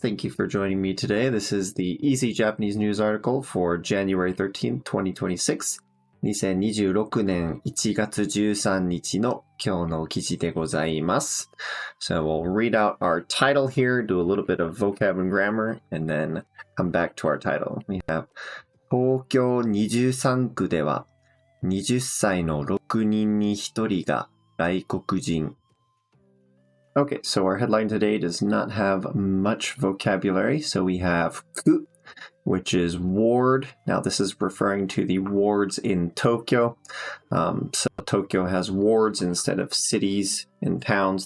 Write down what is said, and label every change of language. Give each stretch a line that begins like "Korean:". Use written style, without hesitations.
English: Thank you for joining me today. This is the Easy Japanese News article for January 13th, 2026.
Japanese: 2026年1月13日の今日の記事でございます。
English: So we'll read out our title here, do a little bit of vocab and grammar, and then come back to our title. We have
Japanese: 東京23区では20歳の6人に1人が外国人。
English: Okay, so our headline today does not have much vocabulary. So we have ku, which is ward. Now this is referring to the wards in Tokyo. So Tokyo has wards instead of cities and towns.